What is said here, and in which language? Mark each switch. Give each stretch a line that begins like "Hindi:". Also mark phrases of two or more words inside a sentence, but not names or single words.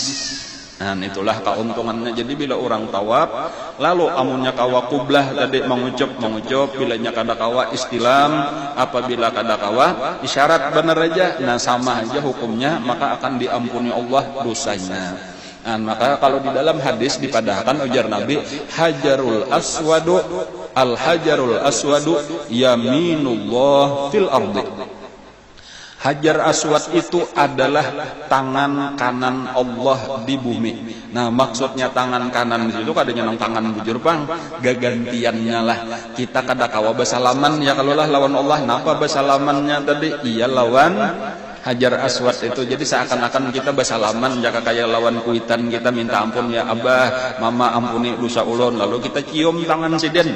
Banjar: Nah itulah keuntungannya. Jadi bila orang tawaf lalu amunnya kawa qublah tadi mengucup, bilanya kada kawa istilam, apabila kada kawa isyarat benar aja, nah sama aja hukumnya, maka akan diampuni Allah dosanya. Maka kalau di dalam hadis dipadahkan ujar Nabi,
Arabic: الحجر الأسود يمين الله في الأرض.
Indonesian: Hajar Aswad itu adalah tangan kanan Allah di bumi.
Banjar: Nah, maksudnya tangan kanan di situ kadanya nang tangan bujur pang, gagantiannya lah. Kita kada kawa basalaman ya kalau lah lawan Allah. Napa basalamannya tadi? Iya lawan Hajar Aswad itu. Jadi seakan-akan kita basalaman jaka kayak lawan kuitan, kita minta ampun ya Abah, Mama ampuni dosa ulun, lalu kita cium tangan siden.